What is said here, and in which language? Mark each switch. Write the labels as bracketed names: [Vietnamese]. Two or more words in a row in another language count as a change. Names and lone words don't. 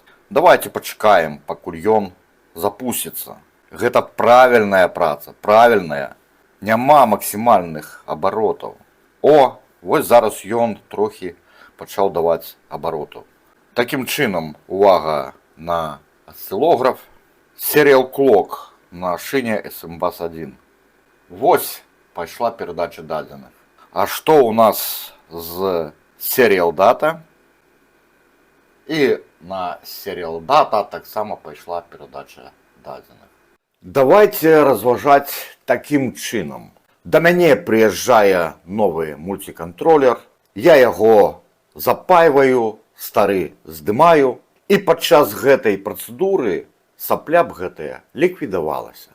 [Belarusian] Давайте пачакаем, пакуль ён запусціцца. Гэта правільная праца, правільная. Няма максімальных абаротаў. О, вось зараз ён трохі пачаў даваць абаротаў. Такім чынам, увага на асцылограф. [English] Serial clock [Belarusian] на шыне SMBus-1. Вось пайшла перадача дадзеных. А што ў нас з [English] Serial data? [Belarusian] І на [English] Serial data [Belarusian] таксама пайшла перадача дадзеных. Давайте разважаць такім чынам. Да мяне прыязджае новы мультиконтроллер, я яго запайваю, стары здымаю, і падчас гэтай працэдуры сапля б гэтая ліквідавалася.